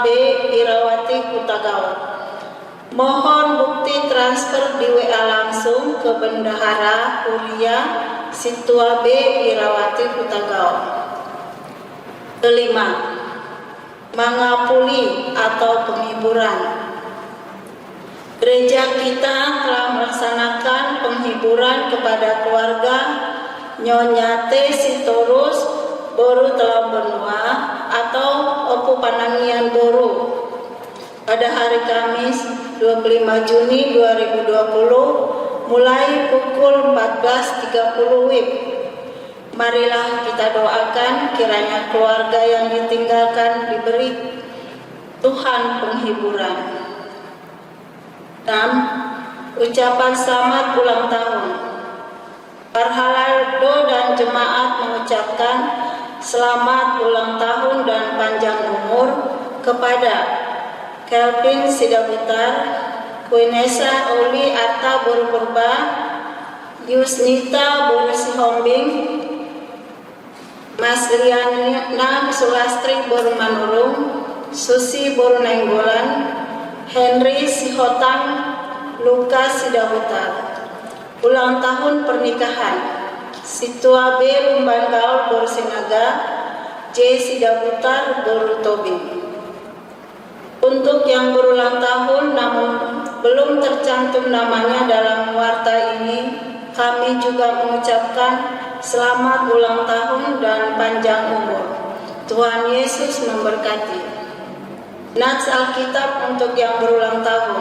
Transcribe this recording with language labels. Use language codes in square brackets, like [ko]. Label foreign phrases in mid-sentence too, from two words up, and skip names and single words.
[id] Irawati Kutagao. Mohon bukti transfer di WA langsung ke Bendahara Huria Situa B. Irawati Kutagao. Kelima, mangapuli atau penghiburan. Gereja kita telah melaksanakan penghiburan kepada keluarga Nyonya T. Sitorus Boru Telam Benua atau Opu Panangian Boru pada hari Kamis 25 Juni 2020 mulai pukul 14.30 WIB. Marilah kita doakan kiranya keluarga yang ditinggalkan diberi Tuhan penghiburan. 6. Ucapan selamat ulang tahun. Parhalado dan jemaat mengucapkan selamat ulang tahun dan panjang umur kepada Kelvin Sidabutar, Kuinesa Oli Arta Borupurba, Yusnita Boru Sihombing, Mas Riana Sulastri Boru Manurung, Susi Boru Nainggolan, Henry Sihotang, Lukas Sidabutar. Ulang tahun pernikahan Situa B. Lumbanggaul Boru Sinaga, J. Sidabutar Boru Tobing. Untuk yang berulang tahun namun belum tercantum namanya dalam warta ini, kami juga mengucapkan selamat ulang tahun dan panjang umur. Tuhan Yesus memberkati. Nats Alkitab untuk yang berulang tahun.